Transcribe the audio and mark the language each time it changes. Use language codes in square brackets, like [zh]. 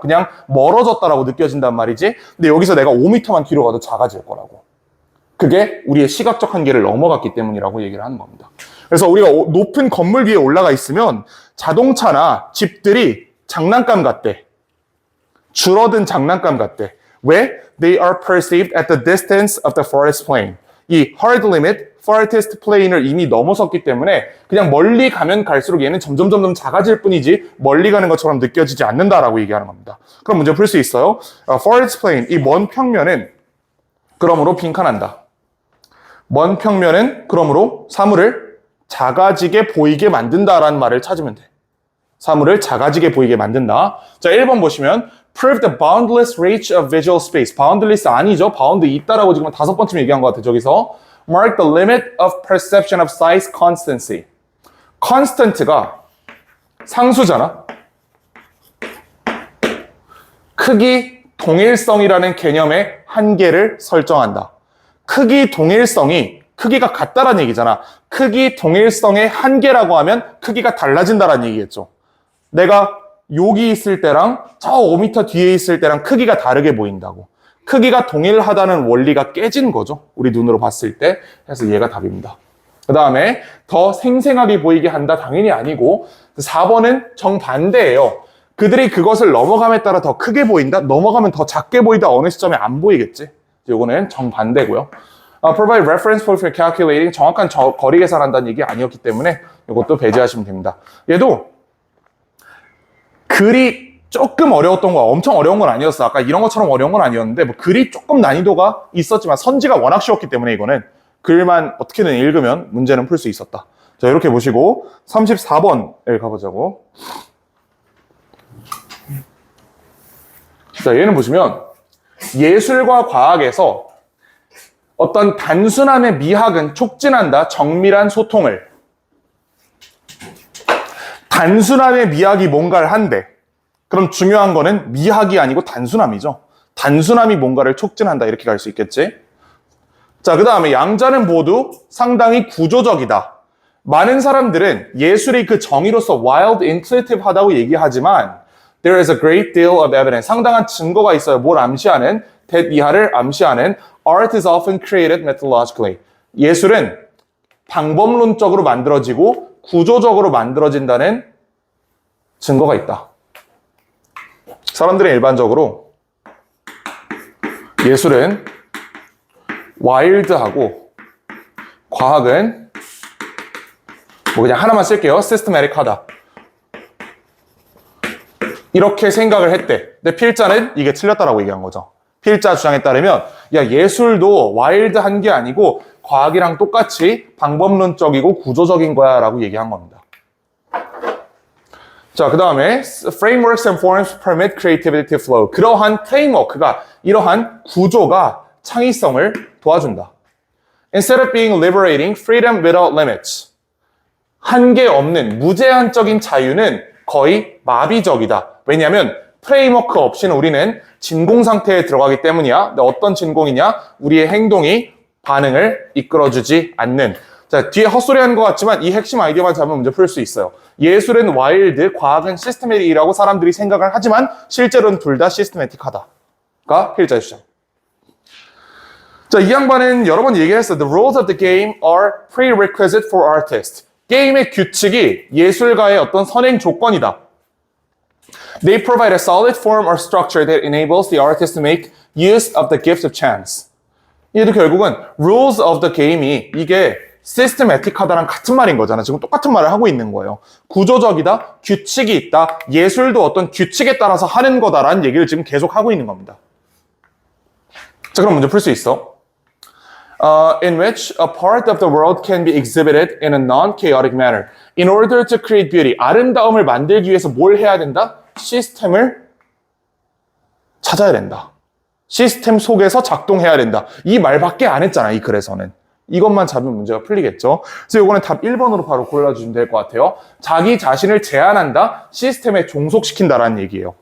[ko] 그냥 멀어졌다라고 느껴진단 말이지. 근데 여기서 내가 5m만 뒤로 가도 작아질 거라고. 그게 우리의 시각적 한계를 넘어갔기 때문이라고 얘기를 하는 겁니다. 그래서 우리가 높은 건물 위에 올라가 있으면 자동차나 집들이 장난감 같대. 줄어든 장난감 같대. 왜? [en] They are perceived at the distance of the farthest plane. [ko] 이 hard limit, farthest plane을 이미 넘어섰기 때문에 그냥 멀리 가면 갈수록 얘는 점점 작아질 뿐이지 멀리 가는 것처럼 느껴지지 않는다라고 얘기하는 겁니다. 그럼 문제 풀 수 있어요. farthest plane, 이 먼 평면은 그러므로 빈칸한다. 먼 평면은 그러므로 사물을 작아지게 보이게 만든다라는 말을 찾으면 돼. 사물을 작아지게 보이게 만든다. 자, 1번 보시면 [en] prove the boundless reach of visual space. [ko] boundless 아니죠. bound 있다라고 지금 5번쯤 얘기한 것 같아. 저기서 [en] mark the limit of perception of size constancy. [ko] constant가 상수잖아. 크기 동일성이라는 개념의 한계를 설정한다. 크기 동일성이 크기가 같다라는 얘기잖아. 크기 동일성의 한계라고 하면 크기가 달라진다라는 얘기겠죠. 내가 여기 있을 때랑 저 5m 뒤에 있을 때랑 크기가 다르게 보인다고. 크기가 동일하다는 원리가 깨진 거죠. 우리 눈으로 봤을 때. 그래서 얘가 답입니다. 그 다음에 더 생생하게 보이게 한다. 당연히 아니고 4번은 정반대예요. 그들이 그것을 넘어감에 따라 더 크게 보인다. 넘어가면 더 작게 보이다. 어느 시점에 안 보이겠지. 이거는 정반대고요. [en] Provide reference point for calculating. [ko] 정확한 거리 계산한다는 얘기 아니었기 때문에 이것도 배제하시면 됩니다. 얘도 글이 조금 어려웠던 거, 엄청 어려운 건 아니었어. 아까 이런 것처럼 어려운 건 아니었는데 뭐 글이 조금 난이도가 있었지만 선지가 워낙 쉬웠기 때문에 이거는 글만 어떻게든 읽으면 문제는 풀 수 있었다. 자, 이렇게 보시고 34번을 가보자고. 자, 얘는 보시면 예술과 과학에서 어떤 단순함의 미학은 촉진한다. 정밀한 소통을. 단순함의 미학이 뭔가를 한대. 그럼 중요한 거는 미학이 아니고 단순함이죠. 단순함이 뭔가를 촉진한다. 이렇게 갈 수 있겠지. 자, 그 다음에 양자는 모두 상당히 구조적이다. 많은 사람들은 예술이 그 정의로서 [en] wild, intuitive [ko] 하다고 얘기하지만 [en] there is a great deal of evidence. [ko] 상당한 증거가 있어요. 뭘 암시하는? [en] that [ko] 이하를 암시하는 [en] art is often created methodologically. [ko] 예술은 방법론적으로 만들어지고 구조적으로 만들어진다는 증거가 있다. 사람들은 일반적으로 예술은 와일드하고 과학은 뭐 그냥 하나만 쓸게요. systematic하다. 이렇게 생각을 했대. 근데 필자는 이게 틀렸다라고 얘기한 거죠. 필자 주장에 따르면 야 예술도 와일드한 게 아니고 과학이랑 똑같이 방법론적이고 구조적인 거야 라고 얘기한 겁니다. 자, 그 다음에 [en] frameworks and forms permit creativity to flow. [ko] 그러한 프레임워크가 이러한 구조가 창의성을 도와준다. [en] Instead of being liberating, freedom without limits. [ko] 한계 없는 무제한적인 자유는 거의 마비적이다. 왜냐하면 프레임워크 없이는 우리는 진공 상태에 들어가기 때문이야. 근데 어떤 진공이냐? 우리의 행동이 반응을 이끌어주지 않는. 자, 뒤에 헛소리 하는 것 같지만 이 핵심 아이디어만 잡으면 문제 풀 수 있어요. 예술은 와일드, 과학은 시스테매틱이라고 사람들이 생각을 하지만 실제로는 둘 다 시스테매틱하다가 필자의 주장. 자, 이 양반은 여러 번 얘기했어. [en] The rules of the game are prerequisite for artists. [ko] 게임의 규칙이 예술가의 어떤 선행 조건이다. [en] They provide a solid form or structure that enables the artist to make use of the gift of chance. [ko] 얘도 결국은 [en] rules of the game [ko] 이 이게 systematic하다랑 같은 말인 거잖아. 지금 똑같은 말을 하고 있는 거예요. 구조적이다, 규칙이 있다, 예술도 어떤 규칙에 따라서 하는 거다라는 얘기를 지금 계속 하고 있는 겁니다. 자, 그럼 문제 풀 수 있어. [en] In which a part of the world can be exhibited in a non-chaotic manner. In order to create beauty. [ko] 아름다움을 만들기 위해서 뭘 해야 된다? 시스템을 찾아야 된다. 시스템 속에서 작동해야 된다. 이 말밖에 안 했잖아, 이 글에서는. 이것만 잡으면 문제가 풀리겠죠. 그래서 이거는 답 1번으로 바로 골라주시면 될 것 같아요. 자기 자신을 제한한다, 시스템에 종속시킨다라는 얘기예요.